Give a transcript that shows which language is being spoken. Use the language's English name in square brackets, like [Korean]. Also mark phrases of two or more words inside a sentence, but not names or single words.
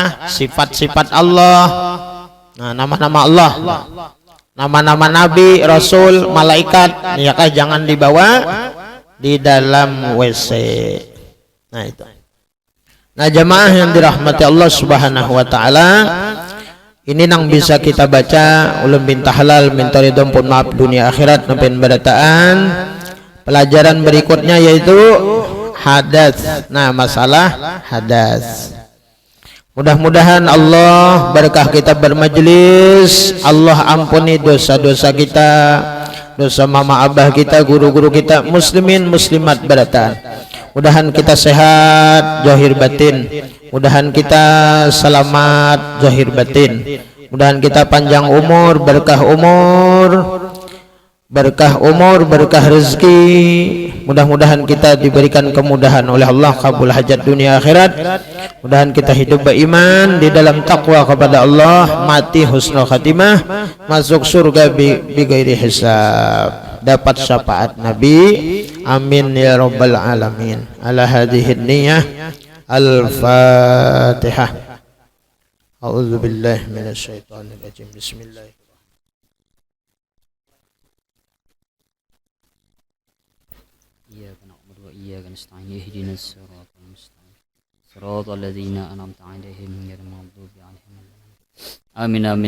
[Indonesian] Sifat-sifat Allah. Nah, nama-nama Allah, nama-nama Nabi, Rasul, malaikat, ya kan? Jangan dibawa di dalam WC. Nah, itu. Nah, jamaah yang dirahmati Allah [Arabic] سبحانه وتعالى, [Indonesian] ini nang bisa kita baca ulun binta halal minta ridho pun maaf dunia akhirat nampen badataan. Pelajaran berikutnya yaitu hadas. Nah, masalah hadas. Mudah-mudahan Allah berkah kita bermajlis, Allah ampuni dosa-dosa kita, dosa mama abah kita, guru-guru kita, muslimin muslimat barataan. Mudahan kita sehat zahir batin, mudahan kita selamat zahir batin, mudahan kita panjang umur, berkah umur, berkah rezeki. Mudah-mudahan kita diberikan kemudahan oleh Allah, kabul hajat dunia akhirat. Mudahan kita hidup beriman di dalam takwa kepada Allah, mati [Arabic] حسن الخاتمة, [Indonesian] masuk surga [Arabic] بغير حساب, [Indonesian] dapat syafaat Nabi. [Arabic] آمين يا رب العالمين. على هذه النية. Al-Fatihah. أعوذ بالله من الشيطان الرجيم. Bismillah. إياك نستعين اهدنا الصراط المستقيم صراط الذين أنعمت عليهم غير المغضوب عليهم آمين آمين.